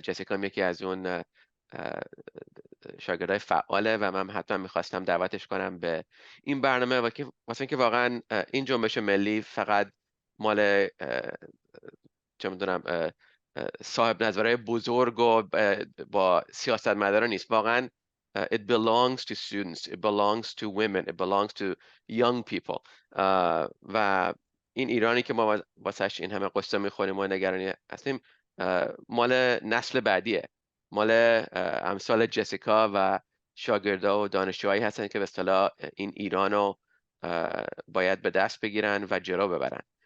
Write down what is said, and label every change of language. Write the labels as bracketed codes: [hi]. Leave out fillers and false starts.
[fa] جسیکا یکی از اون شاگردای فعاله و من حتما میخواستم دعوتش کنم به این برنامه و واسه اینکه واقعا این جنبش ملی فقط مال چه میدونم صاحب نظرهای بزرگ و با سیاستمداران نیست. [en] واقعا it belongs to students, it belongs to women, it belongs to young people. [fa] و این ایرانی که ما واسش این همه قصه میخوریم و نگرانی هستیم مال نسل بعدیه، مال امثال جسیکا و شاگردا و دانشجوهایی هستن که به اصطلاح این ایران رو باید به دست بگیرن و جلو ببرن.